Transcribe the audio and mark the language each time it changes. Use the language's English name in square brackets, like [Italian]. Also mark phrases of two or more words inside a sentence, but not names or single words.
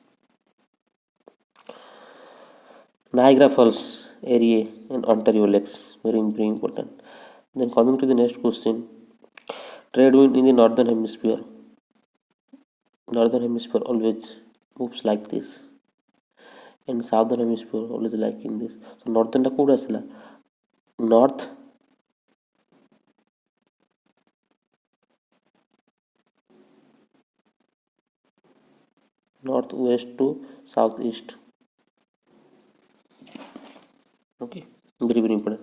[English] Niagara Falls area in Ontario Lakes. Very very important. Then coming to the next question: trade wind in the northern hemisphere. Northern hemisphere always moves like this, and southern hemisphere always like in this. So northern [Odia] ଟା କୋଉଠି ଆସିଲା? [English] North northwest to southeast. Okay, very very important.